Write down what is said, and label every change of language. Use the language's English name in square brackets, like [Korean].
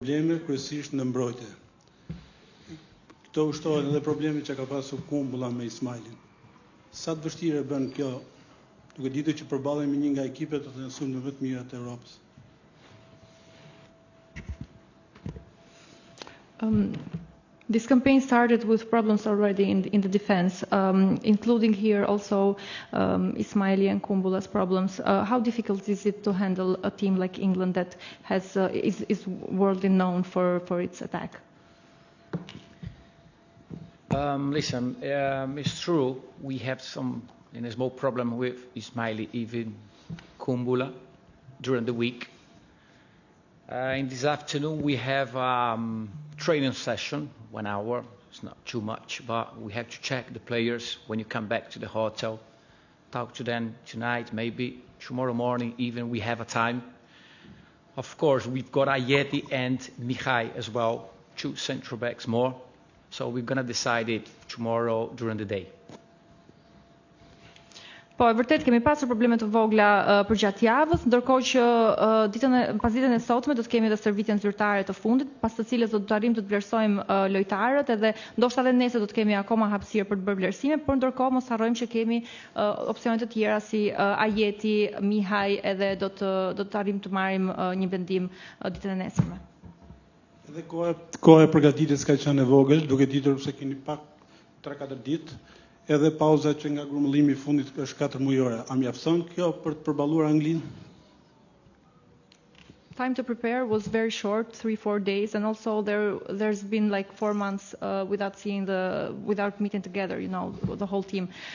[Albanian] probleme kryesisht në mbrojtje. Këto ushtohen edhe probleme që ka pasur Kumbulla me Ismailin. Sa të vështirë bën kjo, duke ditur që përballemi me një nga ekipet të mësuar më të mira të Europës. [English] This campaign started with problems already in the defense, including here also Ismaili and Kumbulla's problems. How difficult is it to handle a team like England that is worldly known for its attack? Listen, it's true we have some a small problem with Ismaili, even Kumbulla during the week. In this afternoon we have training session, 1 hour. It's not too much, but we have to check the players when you come back to the hotel, talk to them tonight, maybe tomorrow morning even we have a time. Of course, we've got Ayeti and Mihai as well, 2 central backs more. So we're going to decide it tomorrow during the day. [Albanian] Po, e vërtet kemi pasur probleme të vogla përgjatë javës, ndërkohë që pas ditën e sotme do të kemi edhe stërvitjen zyrtare të fundit, pas të cilës do të arrijmë të vlerësojmë lojtarët, edhe ndoshta edhe nesër do të kemi akoma hapësirë për të bërë vlerësime, por ndërkohë mos harrojmë që kemi opsione të tjera si Ajeti, Mihaj, edhe do të arrijmë të marrim një vendim ditën e nesërme. Edhe koha e përgatitjes ka qenë e vogël, duke ditur se keni pak 3-4 ditë. Edhe pauza që nga grumëllimi I fundit është 4 mujore. A mjafton kjo për të përballuar Anglinë? [English] Time to prepare was very short, 3-4 days, and also there's been like 4 months without meeting together, the whole team.